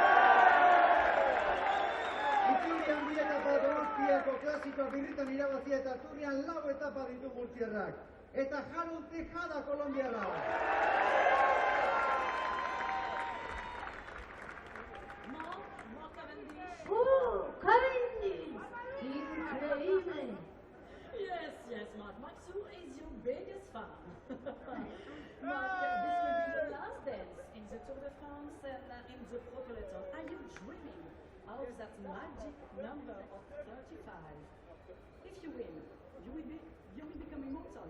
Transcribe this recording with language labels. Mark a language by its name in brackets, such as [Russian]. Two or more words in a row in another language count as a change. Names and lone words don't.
[Basque] Itzurian 2 etapa Donostiako klasikoa birritan irabazia eta Turrian 4 etapa ditu murtziarrak. Eta Harold Tejada, kolombiarra. [Spanish] ¡Oh, Cavendish! ¡Increíble! [English] Yes, Mark. Matsu is your biggest fan. Mark, this will be your last dance in the Tour de France and in the Pro Peloton. Are you dreaming of that magic number of 35? If you win, you will become immortal.